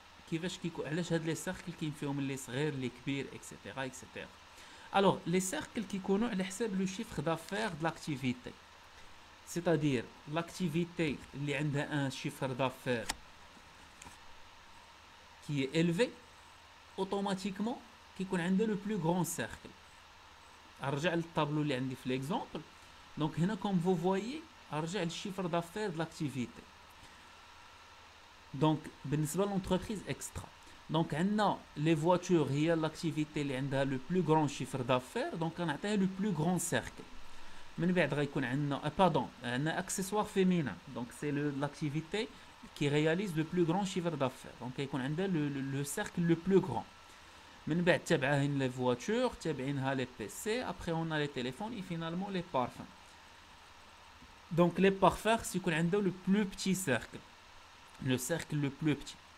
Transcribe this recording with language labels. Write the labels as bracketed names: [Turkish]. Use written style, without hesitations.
[Arabic] كيفاش كيكون علاش هاد les cercles كاين فيهم اللي صغير اللي كبير etc etc. [French] Alors, les cercles [Arabic] كيكونوا على حساب [French] le chiffre d'affaires de l'activité. C'est-à-dire l'activité اللي عندها un chiffre d'affaires qui est élevé, automatiquement [Arabic] كيكون عندها [French] le plus grand cercle. [Arabic] ارجع للطابلو اللي عندي في l'exemple. [French] Donc هنا comme vous voyez ارجع للchiffre d'affaires de l'activité. Donc بالنسبة للentreprise extra. Donc عندنا les voitures هي l'activité اللي عندها le plus grand chiffre d'affaires, donc [Arabic] غنعطيها [French] le plus grand cercle. [Arabic] من بعد غيكون عندنا عندنا accessoires féminins. [French] Donc c'est l'activité qui réalise le plus grand chiffre d'affaires. Donc [Arabic] غيكون عندها [French] le cercle le plus grand. [Arabic] من بعد تابعين [French] les voitures, [Arabic] تابعينها [French] les PC, après on a les téléphones et finalement les parfums. Donc les parfums c'est [Arabic] يكون عندها [French] le plus petit cercle. Le cercle le plus petit.